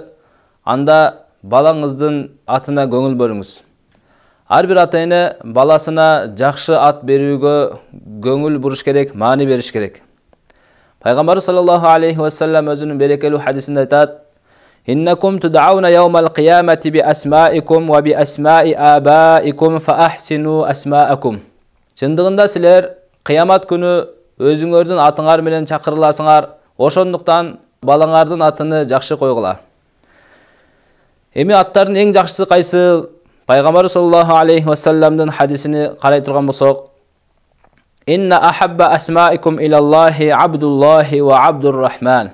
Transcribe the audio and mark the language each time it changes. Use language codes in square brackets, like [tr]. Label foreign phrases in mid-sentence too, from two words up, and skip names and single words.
[ky] Анда балаңыздын атына көңүл бөлүңүз. Ар бир ата-эне баласына жакшы ат берүүгө көңүл буруш керек, маани бериш керек. [ar] Пайгамбар صلى الله عليه وسلم [ky] өзүнүн берекелүү хадисинде айтат: [ar] "إنكم تدعون يوم القيامة بأسمائكم وبأسماء آبائكم فأحسنوا أسماءكم." [ky] Чындыгында силер кыямат күнү өзүңөрдүн атыңар менен чакырыласыңар, ошондуктан балаңардын атыны жакшы койгула. Эми аттардын эң жакшысы кайсы? [ar] Пайгамбар صلى الله عليه وسلم [ky] хадисини карай турган болсок: [ar] "إن أحب أسمائكم إلى الله عبد الله وعبد الرحمن."